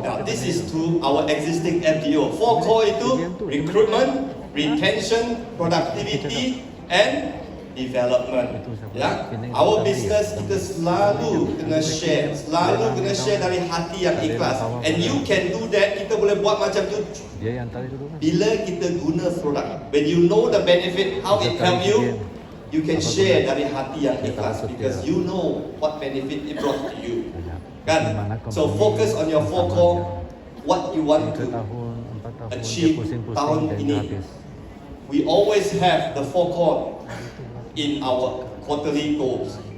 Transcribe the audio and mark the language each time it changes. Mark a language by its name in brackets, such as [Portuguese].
[English] Now, this is to our existing FDO. 4 core itu recruitment, retention, productivity, and development. [Malay] Ya, our business kita selalu kena share dari hati yang ikhlas. [English] And you can do that. [Malay] Kita boleh buat macam tu bila kita guna produk. [English] When you know the benefit, how it help you, you can share dari hati yang ikhlas because you know what benefit it brought to you. Kan? So focus on your four core, what you want to achieve tahun ini. We always have the four core in our quarterly goals.